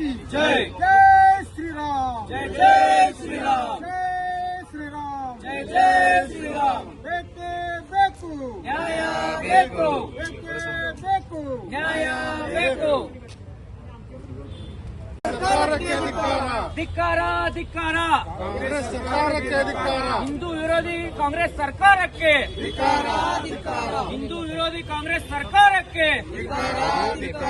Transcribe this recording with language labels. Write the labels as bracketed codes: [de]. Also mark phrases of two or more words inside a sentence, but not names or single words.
[hi] जय जय श्री राम जय जय श्री राम जय श्री राम जय जय श्री राम [kn] ಬೇಕೇ ಬೇಕು न्याय ಬೇಕು ಬೇಕೇ ಬೇಕು ನ್ಯಾಯ ಬೇಕು ಸರ್ಕಾರಕ್ಕೆ ಧಿಕ್ಕಾರ ಧಿಕ್ಕಾರ ಧಿಕ್ಕಾರ ಕಾಂಗ್ರೆಸ್ ಸರ್ಕಾರಕ್ಕೆ ಧಿಕ್ಕಾರ ಹಿಂದೂ ವಿರೋಧಿ ಕಾಂಗ್ರೆಸ್ ಸರ್ಕಾರಕ್ಕೆ ಧಿಕ್ಕಾರ ಧಿಕ್ಕಾರ ಹಿಂದೂ ವಿರೋಧಿ ಕಾಂಗ್ರೆಸ್ ಸರ್ಕಾರಕ್ಕೆ ಧಿಕ್ಕಾರ